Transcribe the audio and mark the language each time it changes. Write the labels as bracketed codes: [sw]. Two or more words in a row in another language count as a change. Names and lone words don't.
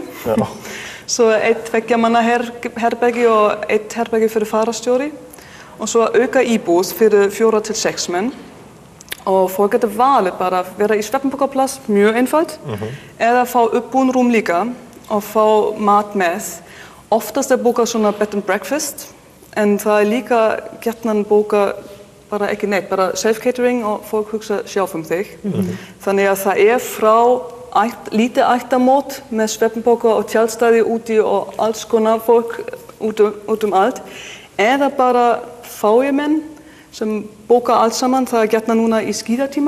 [is] Svo 1 tveggjamanna herbergi og 1 herbergi fyrir farastjóri og svo auka íbúð fyrir 4 til 6 menn og fólk geta valið bara að vera í svefnpokaplass, mjög einfalt, eða fá uppbúin rúm líka og fá mat með. Oftast bókað svona [en] bed and breakfast [is] en það líka gjarnan bókað bara ekki neitt, bara self-catering og fólk hugsa sjálf þig. Þannig að það frá lítið ættamót með svefnpoka og tjaldstæði úti og alls konar fólk út allt. Eða bara fáimenn sem bóka allt saman, það gjarna núna í skíðatíma.